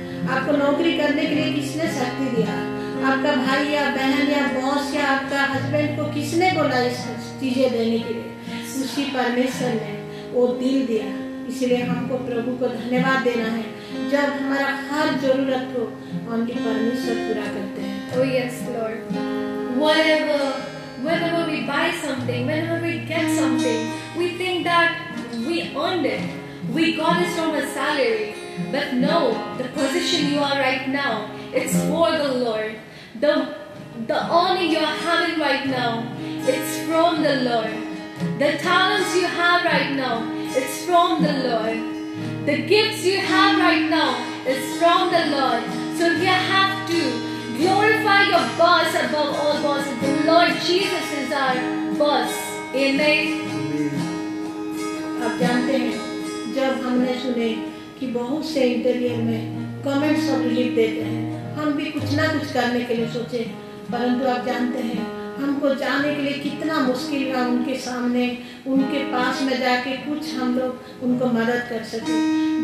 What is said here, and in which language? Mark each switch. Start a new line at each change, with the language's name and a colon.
Hindi: आपको नौकरी करने के लिए किसने शक्ति दिया? आपका भाई या बहन या बॉस या आपका हस्बैंड को किसने बोला इस चीजें देने के लिए? उसी परमेश्वर ने वो दिल दिया। इसलिए हमको प्रभु को धन्यवाद देना है जब हमारा हर जरूरत को उनके परमेश्वर पूरा करते हैं।
English: Oh yes, Lord. Whenever we buy something, whenever we get something, we think that we earned it. We got it from a salary. But no, the position you are right now, it's for the Lord. The honor you are having right now, it's from the Lord. The talents you have right now, it's from the Lord. The gifts you have right now, it's from the Lord. So you have to glorify your boss above all bosses. The Lord Jesus is our boss. Amen.
Hindi: आप जानते हैं जब हमने सुने कि बहुत से interview में कमेंट्स और रिलीफ देते हैं, हम भी कुछ ना कुछ करने के लिए सोचे, परंतु आप जानते हैं हमको जाने के लिए कितना मुश्किल रहा उनके सामने, उनके पास में जाके कुछ हम लोग उनको मदद कर सके।